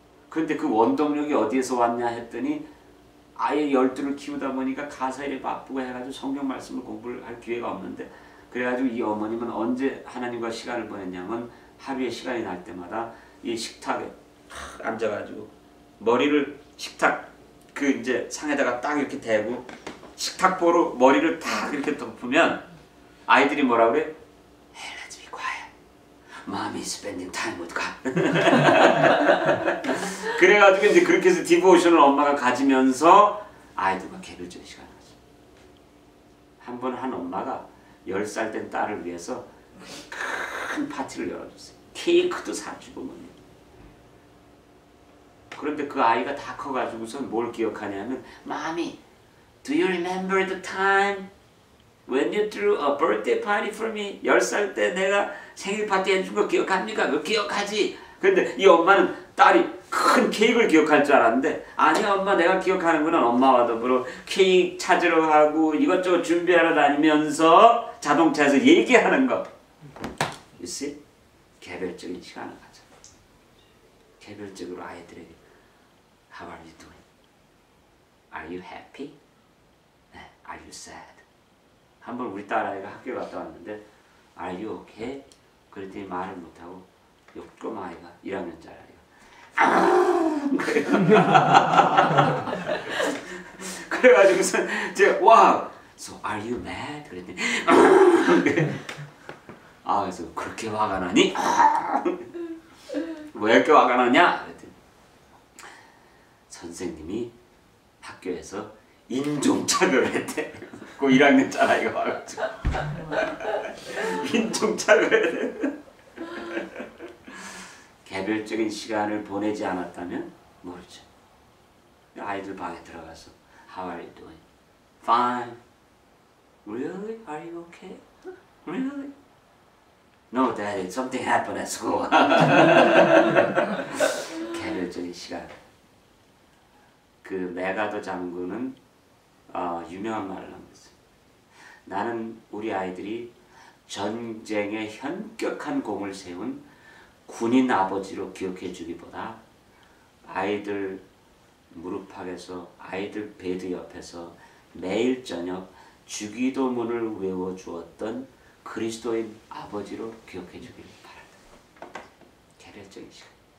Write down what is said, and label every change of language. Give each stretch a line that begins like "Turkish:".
Korean: 그런데 그 원동력이 어디에서 왔냐 했더니 아예 12를 키우다 보니까 가사일에 바쁘고 해가지고 성경 말씀을 공부를 할 기회가 없는데, 그래가지고 이 어머님은 언제 하나님과 시간을 보냈냐면 하루에 시간이 날 때마다 이 식탁에 앉아가지고 머리를 식탁 그 이제 상에다가 딱 이렇게 대고 식탁보로 머리를 딱 이렇게 덮으면 아이들이 뭐라 그래?
English: Hey, let's be quiet. Mommy is spending time with God.
Korean: 그래가지고 이제 그렇게 해서 디보셔널 엄마가 가지면서 아이들과 개별적인 시간을 가져. 한 번 한 엄마가 10살 된 딸을 위해서 큰 파티를 열어줬어요. 케이크도 사주고 뭐. 그런데 그 아이가 다 커가지고선 뭘 기억하냐면
English: Mommy, do you remember the time when you threw a birthday party for me?
Korean: 10살 때 내가 생일 파티 해준 거 기억합니까? 그거 기억하지? 근데 이 엄마는 딸이 큰 케이크를 기억할 줄 알았는데 아니야 엄마, 내가 기억하는 거는 엄마와 더불어 케이크 찾으러 가고 이것저것 준비하러 다니면서 자동차에서 얘기하는 거.
English: You see?
Korean: 개별적인 시간을 가져. 개별적으로 아이들에게
English: How are you doing? Are you happy? Are you sad?
Korean: 한번 우리 딸아이가 학교 갔다 왔는데
English: Are you okay?
Korean: 그랬더니 말을 못하고 꼬마 아이가 1학년짜리 아이가 그래가지고서 제가 와,
English: So are you mad?
Korean: 그랬더니 그래서 그렇게 화가 나니? 왜 이렇게 화가 나냐? 그랬더니 선생님이 학교에서 인종차별을 했대. 그 1학년짜리 아이가 와가지고 인종차별을 했대. 개별적인 시간을 보내지 않았다면 모르죠. 아이들 방에 들어가서
English: How are you doing? Fine. Really? Are you okay? Really? No, Daddy. Something happened at school.
Korean: 개별적인 시간. 그 메가더 장군은 유명한 말을 하고 있어요. 나는 우리 아이들이 전쟁에 현격한 공을 세운 군인 아버지로 기억해 주기보다 아이들 무릎팍에서 아이들 베드 옆에서 매일 저녁 주기도문을 외워 주었던 그리스도인 아버지로 기억해 주길 바란다. 개별적인 시간.